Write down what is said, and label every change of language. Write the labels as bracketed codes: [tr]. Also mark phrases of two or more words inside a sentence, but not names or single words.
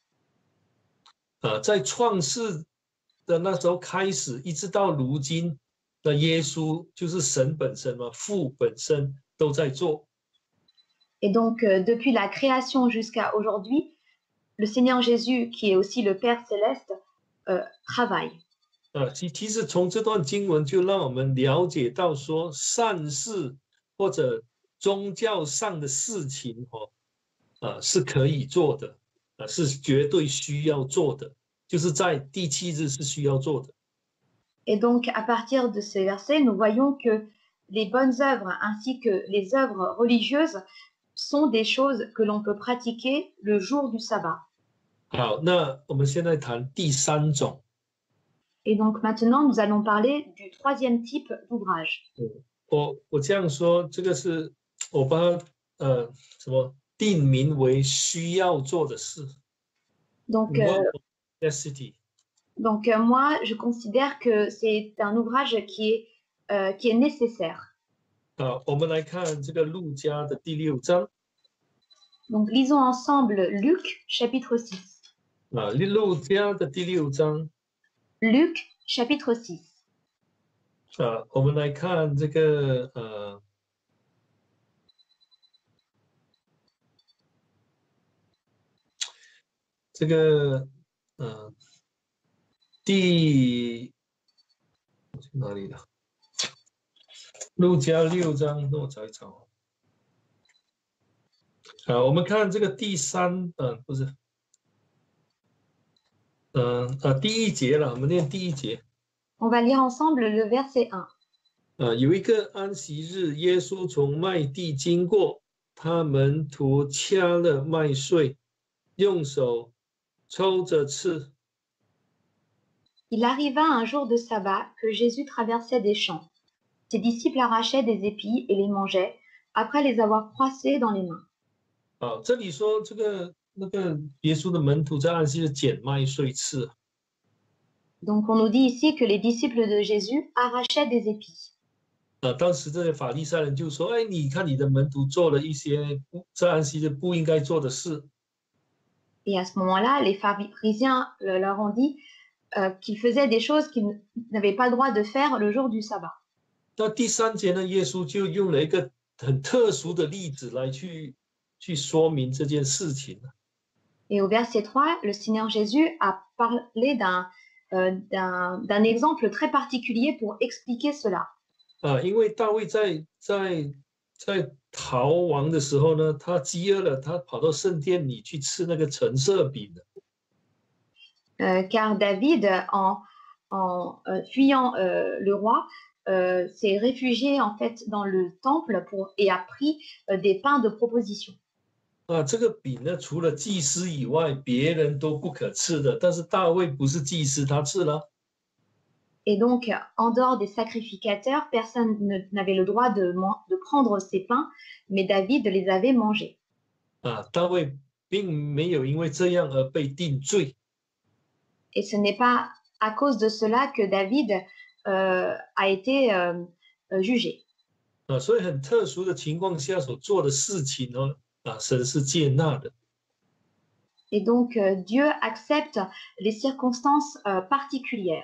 [zh] 在创世的那时候开始，一直到如今的耶稣就是神本身嘛，父本身都在做。 [fr] Et donc, depuis la création jusqu'à aujourd'hui, le Seigneur Jésus, qui est aussi le Père céleste, travaille. [zh] 其实从这段经文就让我们了解到说，善事或者宗教上的事情是可以做的，是绝对需要做的，就是在第7日是需要做的。 [fr] Et donc, à partir de ces versets, nous voyons que les bonnes œuvres ainsi que les œuvres religieuses sont des choses que l'on peut pratiquer le jour du sabbat. [zh] 好，那我们现在谈第3种。 [fr] Et donc maintenant, nous allons parler du troisième type d'ouvrage. [zh] 我这样说，这个是我把它什么定名为需要做的事。 [fr] Donc, [en] Work of necessity. [fr] donc moi, je considère que c'est un ouvrage qui est nécessaire. [zh] 我们来看这个路加的第6章。 [fr] Donc, lisons ensemble Luc, chapitre 6. [zh] 路加的第6章。 [fr] Luc, chapitre 6. [zh] 我们来看这个哪里了？路加6章，那我找一找。我们看这个第3，不是，第1节了，我们念第1节。 [fr] On va lire ensemble le verset 1. [zh] 有一个安息日，耶稣从麦地经过，他门徒掐了麦穗，用手抽着吃。 [fr] Il arriva un jour de sabbat que Jésus traversait des champs. Ses disciples arrachaient des épis et les mangeaient, après les avoir froissés dans les mains. [zh] 这里说那个耶稣的门徒在安息日捡麦穗吃。 [fr] Donc on nous dit ici que les disciples de Jésus arrachaient des épis. [zh] 当时这些法利赛人就说：“哎，你看你的门徒做了一些在安息日不应该做的事。” [fr] Et à ce moment-là, les pharisiens leur ont dit qu'ils faisaient des choses qu'ils n'avaient pas le droit de faire le jour du sabbat. [zh] 那第3节呢，耶稣就用了一个很特殊的例子来去说明这件事情。 [fr] Et au verset 3, le Seigneur Jésus a parlé d'un exemple très particulier pour expliquer cela. [zh] 因为大卫在逃亡的时候呢，他饥饿了，他跑到圣殿里去吃那个陈设饼的。 [fr] Car David, en fuyant le roi, s'est réfugié en fait dans le temple et a pris des pains de proposition. [zh] 这个饼呢，除了祭司以外，别人都不可吃的。但是大卫不是祭司，他吃了。 [fr] Et donc, en dehors des sacrificateurs, personne n'avait le droit de prendre ces pains, mais David les avait mangés. [zh] 大卫并没有因为这样而被定罪。 [fr] Et ce n'est pas à cause de cela que David a été jugé. [zh] 所以很特殊的情况下所做的事情呢，神是接纳的。 [fr] Et donc, Dieu accepte les circonstances particulières.